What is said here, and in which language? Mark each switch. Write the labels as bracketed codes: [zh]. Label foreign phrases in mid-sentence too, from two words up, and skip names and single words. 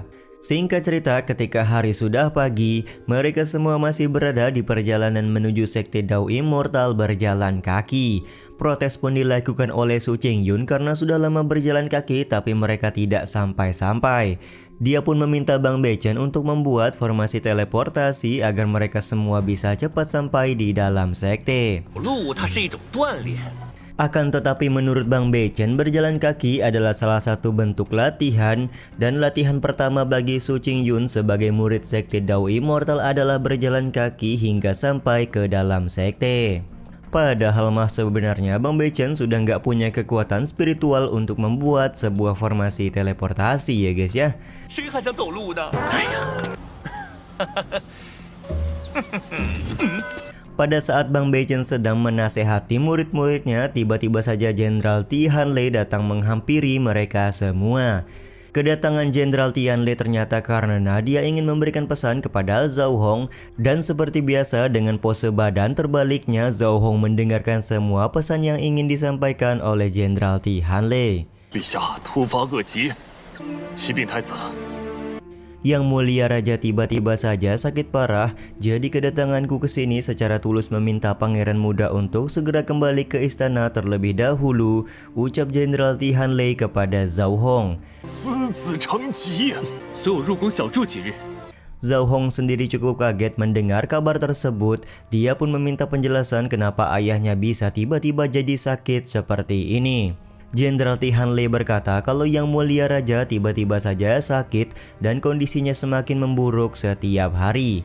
[id] Singkat cerita, ketika hari sudah pagi, mereka semua masih berada di perjalanan menuju sekte Dao Immortal berjalan kaki. Protes pun dilakukan oleh Su Qingyun karena sudah lama berjalan kaki tapi mereka tidak sampai-sampai. Dia pun meminta Bang Bechen untuk membuat formasi teleportasi agar mereka semua bisa cepat sampai di dalam sekte. [zh] 走路它是一种锻炼。 [id] Akan tetapi menurut Bang Bechen, berjalan kaki adalah salah satu bentuk latihan, dan latihan pertama bagi Su Qingyun sebagai murid sekte Dao Immortal adalah berjalan kaki hingga sampai ke dalam sekte. Padahal mah sebenarnya Bang Bechen sudah nggak punya kekuatan spiritual untuk membuat sebuah formasi teleportasi ya guys ya. [zh] 谁还想走路呢？哎呀！ [id] Pada saat Bang Bechen sedang menasehati murid-muridnya, tiba-tiba saja Jenderal Tianlei datang menghampiri mereka semua. Kedatangan Jenderal Tianlei ternyata karena dia ingin memberikan pesan kepada Zhou Hong, dan seperti biasa dengan pose badan terbaliknya, Zhou Hong mendengarkan semua pesan yang ingin disampaikan oleh Jenderal Tianlei. [zh] 陛下突发恶疾，启禀太子， [id] Yang mulia raja tiba-tiba saja sakit parah, jadi kedatanganku ke sini secara tulus meminta pangeran muda untuk segera kembali ke istana terlebih dahulu, ucap Jenderal Tianlei kepada Zhou Hong. [zh] 思子成疾。所有入宫小住几日。 [id] Zhao Hong sendiri cukup kaget mendengar kabar tersebut. Dia pun meminta penjelasan kenapa ayahnya bisa tiba-tiba jadi sakit seperti ini. Jenderal Tian Lei berkata kalau Yang Mulia Raja tiba-tiba saja sakit dan kondisinya semakin memburuk setiap hari.